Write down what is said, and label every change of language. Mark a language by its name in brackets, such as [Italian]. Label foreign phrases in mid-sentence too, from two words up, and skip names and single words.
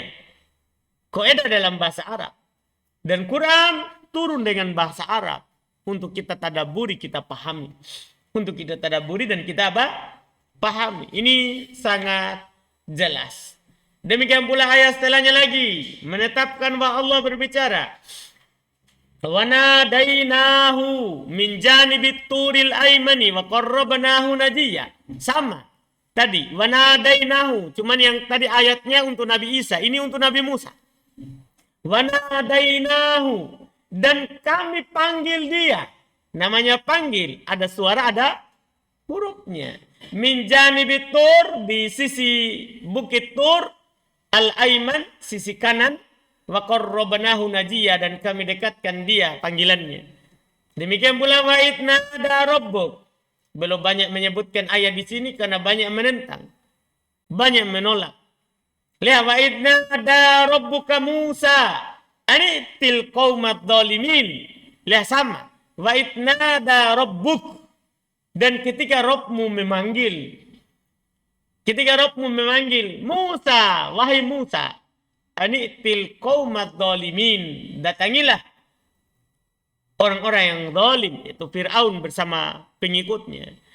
[Indonesian] Kaidah dalam bahasa Arab. Dan Quran turun dengan bahasa Arab. Untuk kita tadabburi, kita pahami. Untuk kita tadabburi dan kita pahami. Ini sangat jelas. Demikian pula ayat setelahnya lagi. Menetapkan bahwa Allah berbicara. [Arabic] وَنَادَيْنَاهُ مِنْ جَانِبِ الطُّورِ الْأَيْمَنِ وَقَرَّبْنَاهُ نَجِيًّا. [Indonesian] Sama. Tadi. [Arabic] وَنَادَيْنَاهُ. [Indonesian] Cuman yang tadi ayatnya untuk Nabi Isa. Ini untuk Nabi Musa. [Arabic] وَنَادَيْنَاهُ. [Indonesian] Dan kami panggil dia. Namanya panggil. Ada suara, ada hurufnya. [Arabic] مِنْ جَانِبِ الطُّورِ, [Indonesian] di sisi bukit Tur. Al-Aiman, sisi kanan. [Arabic] وَقَرَّبْنَاهُ نَجِيًّا, [Indonesian] dan kami dekatkan dia panggilannya. Demikian pula [Arabic] وَإِذْ نَادَى رَبُّكَ. [Indonesian] Belum banyak menyebutkan ayat di sini karena banyak menentang. Banyak menolak. Lihat [Arabic] وَإِذْ نَادَى رَبُّكَ مُوسَى. أَنِ ائْتِ الْقَوْمَ الظَّالِمِينَ. [Indonesian] Lihat sama. [Arabic] وَإِذْ نَادَى رَبُّكَ. [Indonesian] Dan ketika Rabbmu memanggil. Ketika Rabbmu memanggil Musa, wahai Musa, [Arabic] أَنِ ائْتِ الْقَوْمَ الظَّالِمِينَ, [Indonesian] datangilah orang-orang yang zalim, yaitu Fir'aun bersama pengikutnya.